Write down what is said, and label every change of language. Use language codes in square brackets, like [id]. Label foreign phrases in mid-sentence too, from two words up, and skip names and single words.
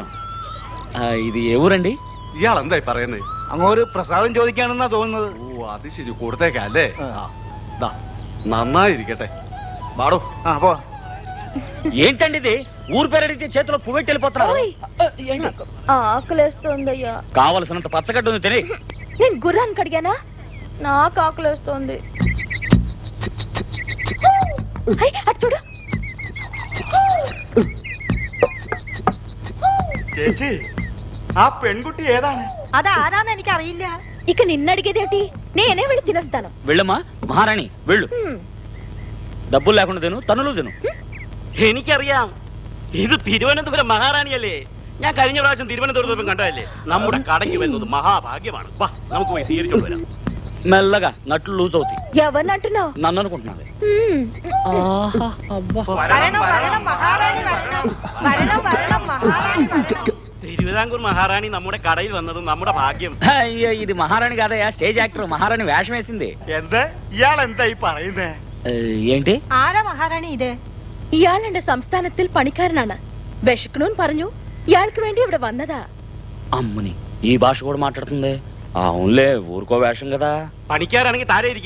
[te] ഇത് ఏ ఊరండి? [ml] ഇയാൾ എന്തായി പറയുന്നത്? അങ്ങോട്ട് പ്രസാദം ചോദിക്കാണെന്നാ തോന്നുന്നത്. ഓ, അത് ശരി, കൊടുത്തേക്കല്ലേ. നന്നായിരിക്കട്ടെ. വാടോ. [te] ఏంటండి ఇది? ఊరు పేరు అడిగితే చేతిలో పువ్వెట్టి వెళ్ళిపోతున్నారు. ఆకలేస్తోందయ్యా. కావలసినంత పచ్చగడ్డ ఉంది తిని. నేను గుర్రానికి అడిగానా? నాకు ఆకలేస్తోంది. అటు చూడు. [ml] ചേച്ചി, ആ പെൺകുട്ടി ഏതാണ്? అది ఆరాന്ന് എനിക്ക് അറിയില്ല. [te] ఇక నిన్నడిగేదేంటి? నేనే వెళ్ళి తినేస్తాను. వెళ్ళమ్మా మహారాణి, వెళ్ళు. డబ్బులు లేకుండా తిను, తనులు తిను. [ml] എനിക്കറിയാം, ഇത് തിരുവനന്തപുരം മഹാറാണിയല്ലേ. ഞാൻ കഴിഞ്ഞ പ്രാവശ്യം തിരുവനന്തപുരത്ത് കണ്ടതല്ലേ. നമ്മുടെ കടയ്ക്ക് വരുന്നത് മഹാഭാഗ്യമാണ്. വാ, നമുക്ക് പോയി സ്വീകരിച്ചോണ്ട് വരാം. [te] మెల్లగా నట్లు లూజ్ అవుతాయి. ఎవరిని అంటున్నావు? నన్ను అనుకుంటున్నాను. [ml] തിരുവിതാംകൂർ മഹാറാണി നമ്മുടെ കടയിൽ വന്നത് നമ്മുടെ ഭാഗ്യം. [te] అయ్యో ఇది మహారాణి కాదయ్యా, స్టేజ్ యాక్టర్. మహారాణి వేషం వేసింది. [ml] എന്ത് ഇയാളെന്തായി പറയുന്നേ? [te] ఏంటి? [ml] ആരാ മഹാറാണി ഇത്? ഇയാളുടെ സംസ്ഥാനത്തിൽ പണിക്കാരനാണ്. വിശക്കണൂന്ന് പറഞ്ഞു. ഇയാൾക്ക് വേണ്ടി ഇവിടെ വന്നതാ. [te] అమ్ముని ఈ భాష కూడా మాట్లాడుతుంది. అవునులే, ఊరుకో వేషం కదా. [ml] പണിക്കാരാണെങ്കിൽ താഴെ ഇരിക്കുക.